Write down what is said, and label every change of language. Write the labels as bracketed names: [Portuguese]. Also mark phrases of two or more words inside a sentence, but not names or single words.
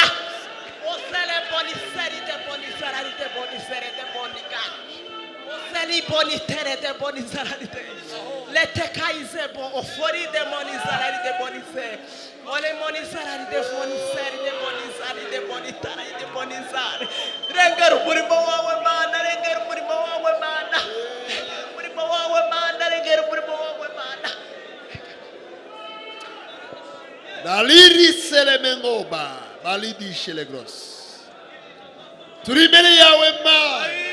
[Kinyarwanda] Osele boni sari de boni sari de boni sari de boni gai oseli boni tere de boni sari de lete kaize bo ofori de boni sari de boni se ole boni sari de boni sari de boni sari de boni tari de boni sari. Rengera umurimo wawe Mana, rengera umurimo wawe Mana, umurimo wawe Mana, rengera umurimo wawe Mana. daliri selemengoba balidi shelegros. Turi imbere yawe Mana.